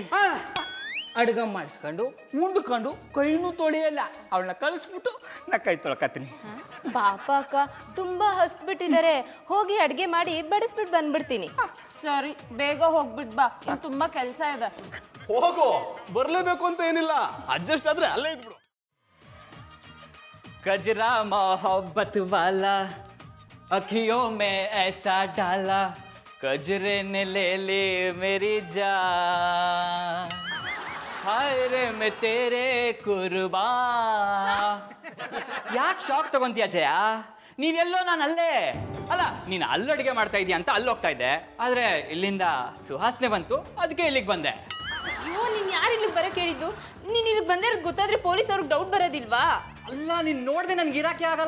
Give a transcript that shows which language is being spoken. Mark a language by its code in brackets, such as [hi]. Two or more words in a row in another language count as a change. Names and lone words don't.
[kn] ಅಡ್ಗೆ ಮಾಡಿಸ್ಕೊಂಡು ಉಂಡ್ಕೊಂಡು ಕೈನೂ ತೊಳೆಯಲ್ಲ. ಅವಳನ್ನ ಕಳಿಸ್ಬಿಟ್ಟು ನಾ ಕೈ ತೊಳ್ಕತ್ತೀನಿ. ಪಾಪ ಅಕ್ಕ ತುಂಬಾ ಹಸ್ಬಿಟ್ಟಿದ್ದಾರೆ. ಹೋಗಿ ಅಡ್ಗೆ ಮಾಡಿ ಬಡಿಸ್ಬಿಟ್ಟು ಬಂದ್ಬಿಡ್ತೀನಿ. ಸರಿ, ಬೇಗ ಹೋಗ್ಬಿಟ್ ಬಾ, ಇಲ್ಲಿ ತುಂಬಾ ಕೆಲಸ ಇದೆ. ಹೋಗು, ಬರ್ಲೇಬೇಕು ಅಂತ ಏನಿಲ್ಲ, ಅಡ್ಜಸ್ಟ್ ಆದ್ರೆ ಅಲ್ಲೇ ಇದ್ಬಿಡು. [hi] कजरा मोहब्बत वाला अखियों में ऐसा डाला कजरे ने ले ली मेरी जान हाय रे मैं तेरे कुर्बान [kn] ಯಾಕೆ ಶಾಕ್ ತಗೊಂತೀಯ ಜಯ? ನೀನೆಲ್ಲೋ ನಾನು ಅಲ್ಲೇ ಅಲ್ಲ, ನೀನು ಅಲ್ಲಿ ಅಡುಗೆ ಮಾಡ್ತಾ ಇದೀಯ ಅಂತ ಅಲ್ಲಿ ಹೋಗ್ತಾ ಇದ್ದೆ. ಆದ್ರೆ ಇಲ್ಲಿಂದ ಸುಹಾಸನೆ ಬಂತು, ಅದಕ್ಕೆ ಇಲ್ಲಿಗೆ ಬಂದೆ. ಅಯ್ಯೋ, ನೀನ್ ಯಾರು ಇಲ್ಲಿಗೆ ಬರಕ್ಕೆ ಹೇಳಿದ್ದು? ನೀನ್ ಇಲ್ಲಿಗೆ ಬಂದಿರೋದು ಗೊತ್ತಾದ್ರೆ ಪೊಲೀಸ್ ಅವ್ರಿಗೆ ಡೌಟ್ ಬರೋದಿಲ್ವಾ? ಅಲ್ಲ, ನೀನು ನೋಡ್ದೆ ನನ್ಗೆ ಇರಾಕೆ ಆಗಲ್ಲ.